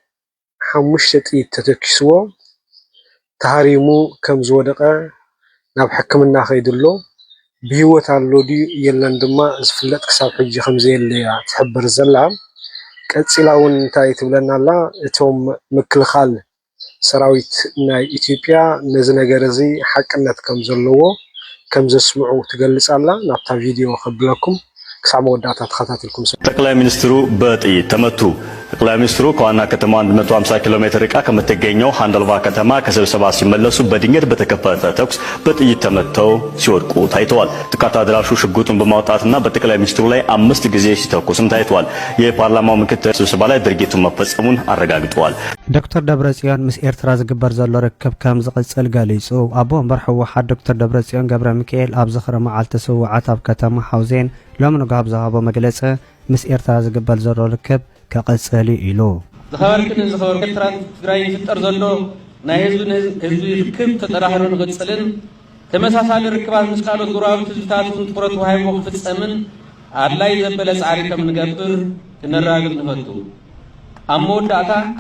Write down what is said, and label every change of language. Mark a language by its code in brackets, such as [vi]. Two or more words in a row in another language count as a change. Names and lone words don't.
[ti] 5 ጥይት ተተኪስዎ ተሃሪሙ ከም ዝወደቀ ናብ ሕክምና ከይድሎ ብህይወት ኣሎ ድዩ የለን ድማ ዝፍለጥ ክሳብ ሕጂ ከም ዘየለያ ትሕብር ዘላ ቀፂላ እውን እንታይ ትብለና ኣላ እቶም ምክልኻል ሰራዊት ናይ ኢትዮጵያ ነዚ ነገር እዚ ሓቅነት ከም ዘለዎ ከም ዘስምዑ ትገልጽ ኣላ ናብታ ቪድዮ ከብለኩም ክሳብ መወዳእታ ተኸታተልኩም [am] ጠቅላይ ሚኒስትሩ በጥይት ተመቱ ጠቅላይ ሚኒስትሩ ከዋና ከተማ 150 ኪሎ ሜትር ርቃ ከምትገኘው ሃንደልባ ከተማ ከስብሰባ ሲመለሱ በድንገት በተከፈተ ተኩስ በጥይት ተመተው ሲወድቁ ታይተዋል። ጥቃት አድራሹ ሽጉጡን በማውጣትና በጠቅላይ ሚኒስትሩ ላይ 5 ጊዜ ሲተኩስም ታይተዋል። የፓርላማው ምክትል ስብሰባ ላይ ድርጊቱን መፈጸሙን አረጋግጠዋል። [ti] ዶክተር ደብረጽዮን ምስ ኤርትራ ዝግበር ዘሎ ርክብ ከም ዝቅጽል ገሊጹ ኣቦ ወንበር ሕወሓት ዶክተር ደብረጽዮን ገብረ ሚካኤል ኣብ ዝኽረ መዓልቲ ስውዓት ኣብ ከተማ ሓውዜን ሎሚ ንጋብ ዝሃቦ መግለጺ ምስ ኤርትራ ዝግበር ዘሎ ርክብ ከቀጽል ኢሉ ዝኸበርክን ዝኸበርክ ኤርትራን ትግራይ ይፍጠር ዘሎ ናይ ህዝቢ ርክብ ተጠራህሮ ንቅጽልን ተመሳሳሊ ርክባት ምስ ካልኦት ጎረባብቲ ህዝብታትን ትኩረት ወሃይቦ ክፍጸምን ኣድላይ ዘበለ ጻዕሪ ከም ንገብር ክነራግጥ ንፈቱ ኣብ መወዳእታ